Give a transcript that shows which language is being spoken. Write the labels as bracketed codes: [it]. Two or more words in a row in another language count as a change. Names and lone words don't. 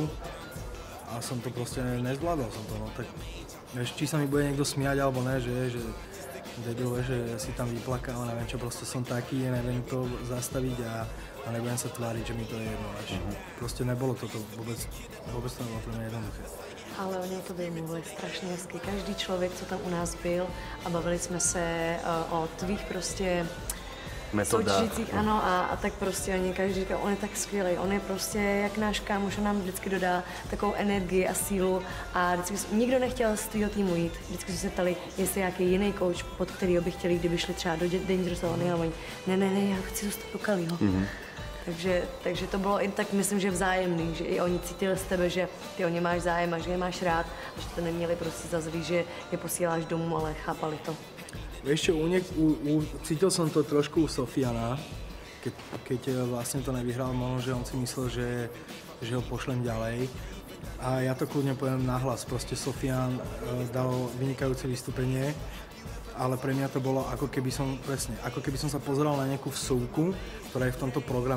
[sk] A som to proste nezvládol som to, no tak vieš, či sa mi bude niekto smiať alebo ne, že debil, že si tam vyplakal, neviem čo, proste som taký, neviem to zastaviť a nebudem sa tváriť, že mi to je jedno, vieš. Proste nebolo toto, vôbec to nebolo pre mňa jednoduché. [cs] Ale oni o tobě mluvili strašně hezky. Každý člověk, co tam u nás byl a bavili jsme se o tvých prostě soutěžících, ano, a tak prostě oni každý říkal, on je tak skvělý, on je prostě jak náš kámoš, on nám vždycky dodá takovou energii a sílu a vždycky nikdo nechtěl z tvýho týmu jít. Vždycky se ptali, jestli nějaký jiný coach, pod kterýho by chtěli, kdyby šli třeba do Dangerous, a oni, ne, já chci zůstat do Kaliho. Takže to bylo i tak, myslím, že vzájemný, že i oni cítili z tebe, že ty o ně máš zájem a že je máš rád a že to neměli prostě za zlý, že je posíláš domů, ale chápali to. [sk] Vieš čo, cítil som to trošku u Sofiana, keď vlastne to nevyhral, možno, že on si myslel, že ho pošlem ďalej. A ja to kľudne poviem nahlas, proste Sofian dal vynikajúce vystúpenie, ale pre mňa to bolo ako keby som sa pozeral na nejakú vsúku, ktorá je v tomto programe.